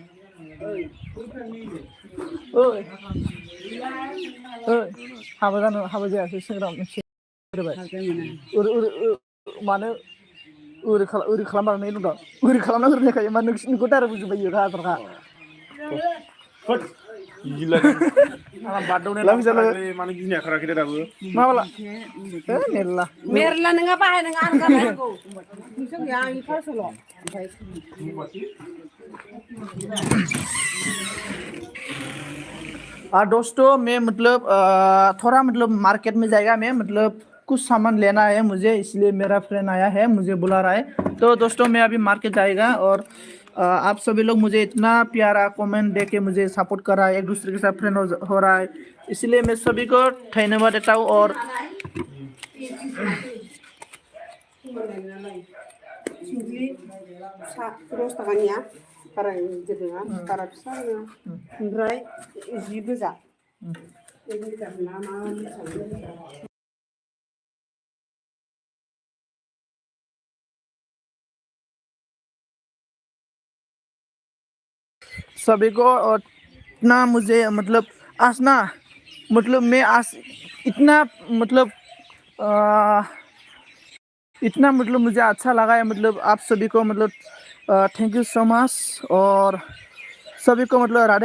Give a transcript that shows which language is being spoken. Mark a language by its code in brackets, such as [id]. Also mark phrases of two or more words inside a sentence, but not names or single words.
[brx] ओइ हाबा जायासै सेंग्रा मोनसे मानो ओरै खालामनानै दं ओरै खालामना होनायखाय मा नोंसिनिखौ डाइरेक्ट बुजिबाय इयो राजारखा गिलायदों आं बारदावनाय लांजालाय मानो गिनाया खाराखै दे दाबो माबाला मेरला मेरला नोङा बाहायनाङा आं गारनांगौ नोंसोर गैया आंनि फार्सल' ओमफ्राय [hi] दोस्तों मैं मतलब थोड़ा मतलब मार्केट में जाएगा मैं मतलब कुछ सामान लेना है मुझे इसलिए मेरा फ्रेंड आया है मुझे बुला रहा है तो दोस्तों मैं अभी मार्केट जाएगा और आप सभी लोग मुझे इतना प्यारा कमेंट दे के मुझे सपोर्ट कर रहा है एक दूसरे के साथ फ्रेंड हो रहा है इसलिए मैं सभी को धन्यवाद देता हूँ और [brx] दस थाखानिया बारा गिदिर नङा बारा फिसा नङा ओमफ्राय जि गोजा [hi] सभी को इतना मुझे मतलब आज ना मतलब मैं आज इतना मतलब इतना मतलब मुझे अच्छा लगा है मतलब आप सभी को मतलब [en] thank you so much [hi] और सभी को मतलब राधे